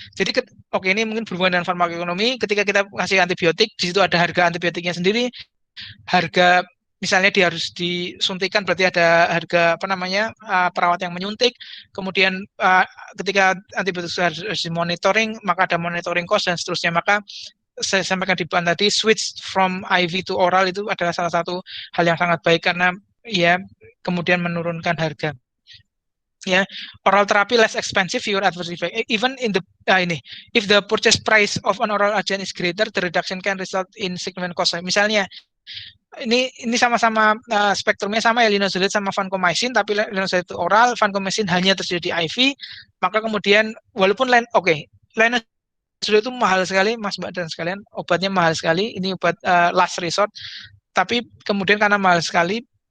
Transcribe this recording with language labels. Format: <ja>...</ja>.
<id>Jadi oke, ini mungkin berhubungan dengan farmakoekonomi. Ketika kita kasih antibiotik, di situ ada harga antibiotiknya sendiri, harga misalnya dia harus disuntikan, berarti ada harga apa namanya perawat yang menyuntik. Kemudian ketika antibiotik harus dimonitoring, maka ada monitoring cost dan seterusnya. Maka saya sampaikan di depan tadi,</id> <en>switch from IV to oral</en> <id>itu adalah salah satu hal yang sangat baik karena ya kemudian menurunkan harga. Ya,</id> <en>oral therapy less expensive, fewer adverse effect. Even in the if the purchase price of an oral agent is greater, the reduction can result in significant cost.</en> <id>Misalnya ini sama-sama spektrumnya sama ya, linezolid sama vancomycin, tapi linezolid itu oral, vancomycin hanya tersedia di IV, maka kemudian walaupun linezolid itu mahal sekali, Mas Mbak dan sekalian, obatnya mahal sekali, ini obat last resort, tapi kemudian karena mahal sekali</id>